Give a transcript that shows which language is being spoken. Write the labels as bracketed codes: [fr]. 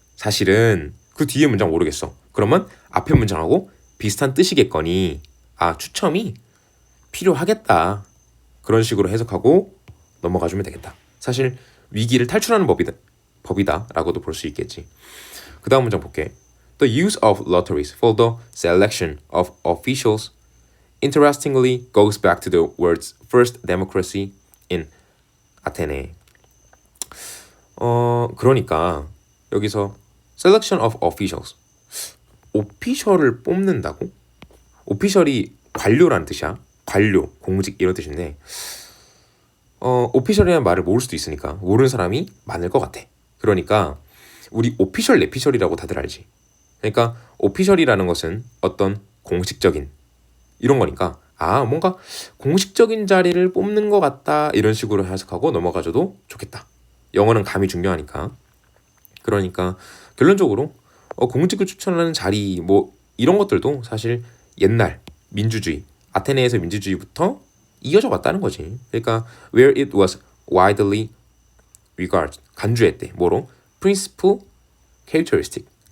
[ko] 사실은 그 뒤에 문장 모르겠어. 그러면 앞에 문장하고 비슷한 뜻이겠거니 추첨이 필요하겠다. 그런 식으로 해석하고 넘어가주면 되겠다. 사실 위기를 탈출하는 법이다 라고도 볼 수 있겠지. 그 다음 문장 볼게. [en] The use of lotteries for the selection of officials interestingly goes back to the words first democracy in Athene. [ko] 그러니까 여기서 selection of officials, 오피셜을 뽑는다고? 오피셜이 관료라는 뜻이야. 관료, 공직 이런 뜻인데 오피셜이라는 말을 모를 수도 있으니까 모르는 사람이 많을 것 같아. 그러니까 우리 오피셜, 내피셜이라고 다들 알지. 그러니까 오피셜이라는 것은 어떤 공식적인 이런 거니까 뭔가 공식적인 자리를 뽑는 것 같다 이런 식으로 해석하고 넘어가줘도 좋겠다. 영어는 감이 중요하니까. 그러니까 결론적으로 공직을 추천하는 자리 이런 것들도 사실 옛날 민주주의, 아테네에서 민주주의부터 이어져 왔다는 거지. 그러니까 [en] where it was widely regarded, [ko] 간주했대. 뭐로? [en] principle, characteristic.